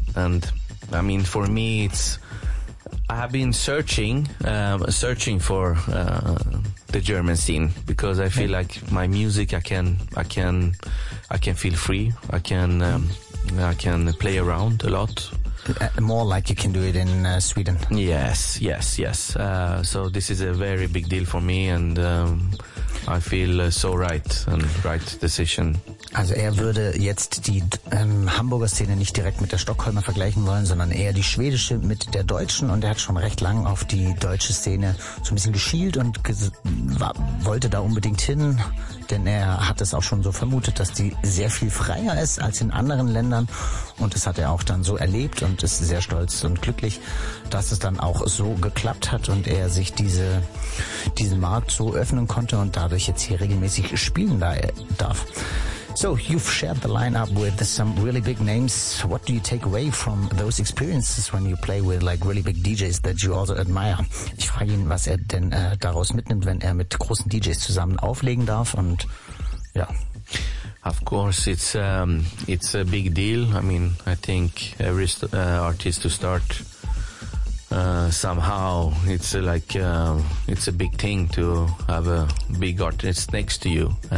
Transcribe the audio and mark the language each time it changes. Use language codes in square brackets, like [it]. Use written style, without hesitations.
[en] And I mean, for me, I've been searching for the German scene, because I feel like my music, I can feel free. I can play around a lot. More like you can do it in Sweden. Yes. So this is a very big deal for me, and I feel so right and right decision. [de] Also er würde jetzt die Hamburger Szene nicht direkt mit der Stockholmer vergleichen wollen, sondern eher die schwedische mit der deutschen. Und er hat schon recht lang auf die deutsche Szene so ein bisschen geschielt und wollte da unbedingt hin. Denn er hat es auch schon so vermutet, dass die sehr viel freier ist als in anderen Ländern. Und das hat er auch dann so erlebt und ist sehr stolz und glücklich, dass es dann auch so geklappt hat und er sich diesen Markt so öffnen konnte und dadurch jetzt hier regelmäßig spielen darf. [en] So, you've shared the lineup with some really big names. What do you take away from those experiences when you play with like really big DJs that you also admire? [de] Ich frage ihn, was er denn daraus mitnimmt, wenn er mit großen DJs zusammen auflegen darf. Und ja, [en] of course, it's a big deal. I mean, I think every artist to start somehow, it's like it's a big thing to have a big artist next to you.